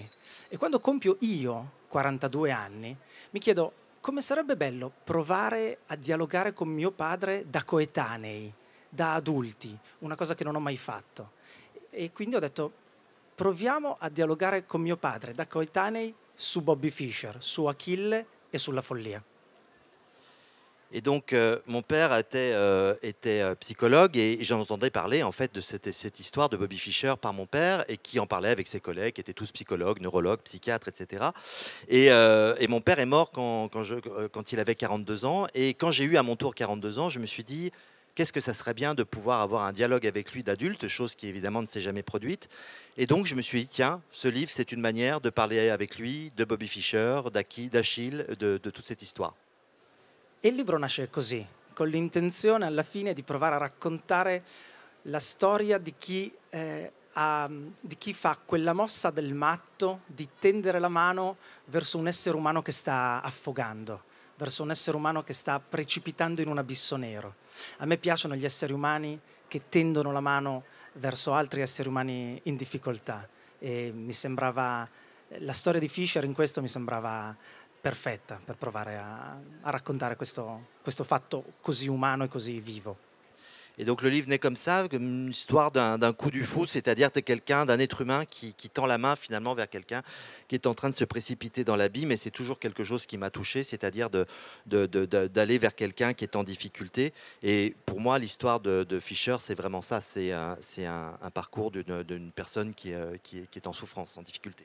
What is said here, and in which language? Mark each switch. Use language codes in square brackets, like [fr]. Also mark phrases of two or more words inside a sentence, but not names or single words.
[it] E quando compio io 42 anni, mi chiedo come sarebbe bello provare a dialogare con mio padre da coetanei, da adulti, una cosa che non ho mai fatto. E quindi ho detto, proviamo a dialogare con mio padre da coetanei su Bobby Fischer, su Achille e sulla follia. [fr] Et donc, mon père était psychologue, et j'en entendais parler en fait de cette histoire de Bobby Fischer par mon père, et qui en parlait avec ses collègues qui étaient tous psychologues, neurologues, psychiatres, etc. Et mon père est mort quand il avait 42 ans. Et quand j'ai eu à mon tour 42 ans, je me suis dit, qu'est-ce que ça serait bien de pouvoir avoir un dialogue avec lui d'adulte, chose qui évidemment ne s'est jamais produite. Et donc je me suis dit, tiens, ce livre, c'est une manière de parler avec lui de Bobby Fischer, d'Achille, de toute cette histoire. [it] E il libro nasce così, con l'intenzione alla fine di provare a raccontare la storia di chi fa quella mossa del matto di tendere la mano verso un essere umano che sta affogando, verso un essere umano che sta precipitando in un abisso nero. A me piacciono gli esseri umani che tendono la mano verso altri esseri umani in difficoltà, e mi sembrava, la storia di Fischer in questo mi sembrava perfetta per provare a raccontare questo fatto così umano e così vivo. [fr] Et donc le livre naît comme ça, comme une histoire d'un coup du foudre, c'est-à-dire d'un être humain qui tend la main finalement vers quelqu'un qui est en train de se précipiter dans l'abîme. Et c'est toujours quelque chose qui m'a touché, c'est-à-dire d'aller vers quelqu'un qui est en difficulté. Et pour moi, l'histoire de Fischer, c'est vraiment ça, c'est un parcours d'une personne qui est en souffrance, en difficulté.